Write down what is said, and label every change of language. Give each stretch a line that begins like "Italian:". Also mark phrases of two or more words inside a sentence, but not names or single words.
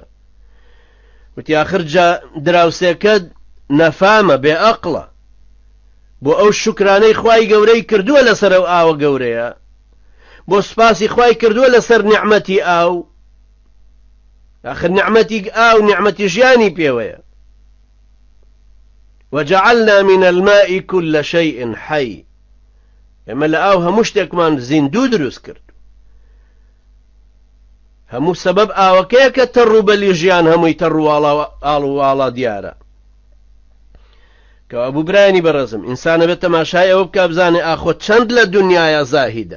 Central Kurdish: وتی آخر جا دراوسێکە نەفامە بێ ئەقڵە بۆ ئەو شوکرانەی خوای گەورەی کردووە لەسەر ئەو ئاوە گەورەیە، بۆ سوپاسی خوای کردووە لەسەر نیعمەتی ئاو. آخر نیعمەتی ئاو نیعمەتی ژیانی پێوەیە.
Arabic: وجعلنا من الماء كل شيء حي.
Central Kurdish: ئێمە لە ئاو هەموو شتێکمان زیندوو دروست کرد. هەموو سەبەب ئاوەکەیە کە تەڕوبەلی ژیان هەمووی تەڕواڵە دیارە. کەوا بوو برایانی بەڕێزم ئینسانە بێت تەماشای ئەوە بکە بزانێ ئاخۆ چەند لە دنیاە زاهیدە.